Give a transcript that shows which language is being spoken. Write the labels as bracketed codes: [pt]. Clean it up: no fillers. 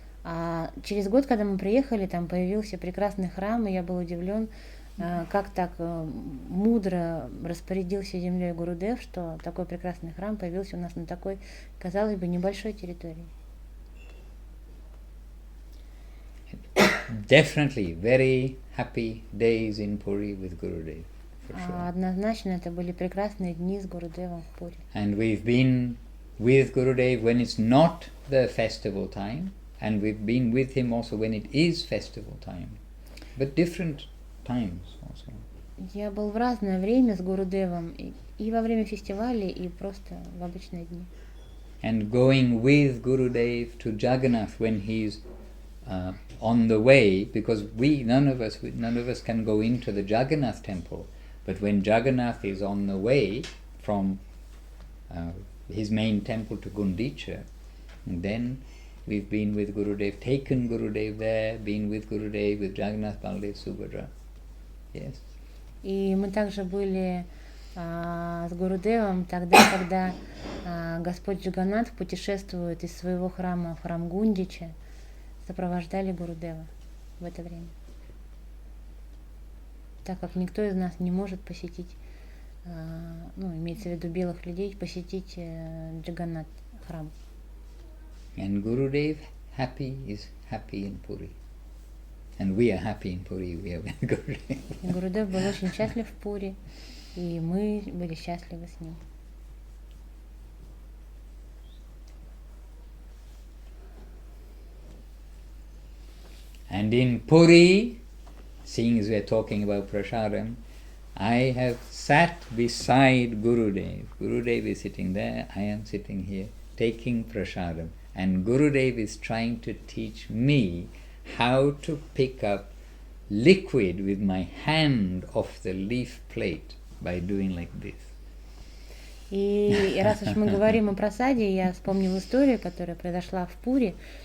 [ru] А через год, когда мы приехали, там появился прекрасный храм, и я был удивлен, как так мудро распорядился землей Гурудев, что такой прекрасный храм появился у нас на такой, казалось бы, небольшой территории. [en] Definitely very happy days in Puri with Gurudev, for sure. [ru] Однозначно это были прекрасные дни с Гурудевом в Пури. [en] And we've been with Gurudev when it's not the festival time, and we've been with him also when it is festival time, but different times also. [ru] Я был в разное время с Гурудевом, и во время фестиваля, и просто в обычные дни. [en] And going with Gurudev to Jagannath when he's on the way, because none of us can go into the Jagannath temple, but when Jagannath is on the way from his main temple to Gundicha, and then we've been with Gurudev, taken Gurudev there, been with Gurudev, with Jagannath, Baldev, Subhadra. Yes. [ru] И мы также были с Гурудевом тогда, когда Господь Джаганнат путешествует из своего храма в храм Гундича, сопровождали Гурудева в это время. Так как никто из нас не может посетить, имеется в виду белых людей, посетить Джаганнат храм. [en] And Gurudev is happy in Puri. And we are happy in Puri, we are with Gurudev. [ru] Гурудев был очень счастлив в Пури, и мы были счастливы с ним. [en] And in Puri, seeing as we are talking about prasadam, I have sat beside Gurudev. Gurudev is sitting there, I am sitting here, taking prasadam. And Gurudev is trying to teach me how to pick up liquid with my hand off the leaf plate by doing like this. [ru] И раз уж мы говорим о прасаде, я вспомнила историю, которая произошла в Пури.